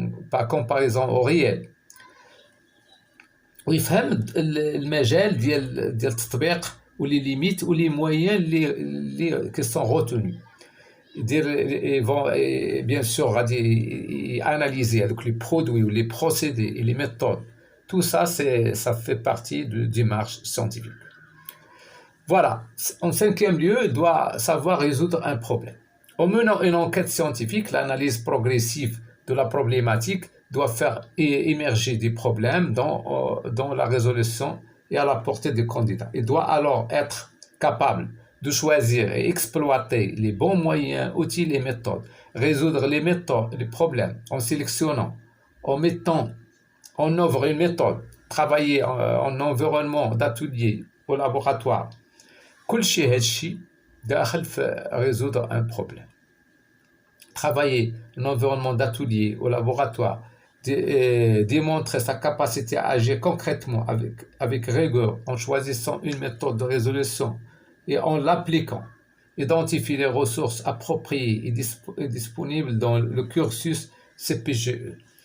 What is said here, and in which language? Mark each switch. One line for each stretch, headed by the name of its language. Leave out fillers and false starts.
French: par comparaison au réel،
Arabic: ويفهم المجال ديال التطبيق ولي ليميت ولي مويان اللي كي سون روتوني. يدير بيان سور غادي اناليزي هذوك لي برودوي ولي بروسيدي
French: et les méthodes. Tout ça ça fait partie de démarche scientifique. Voilà. En cinquième lieu, il doit savoir résoudre un problème. En menant une enquête scientifique, l'analyse progressive de la problématique doit faire émerger des problèmes dans la résolution et à la portée du candidat. Il doit alors être capable de choisir et exploiter les bons moyens, outils et méthodes, résoudre les problèmes en sélectionnant, en mettant en œuvre une méthode, travailler en environnement d'atelier au laboratoire.
Arabic: كل شيء هادشي داخل في
French: résoudre un problème. Travailler en environnement d'atelier au laboratoire, démontrer sa capacité à agir concrètement avec rigueur en choisissant une méthode de résolution et en l'appliquant, identifier les ressources appropriées et disponibles dans le cursus CPGE.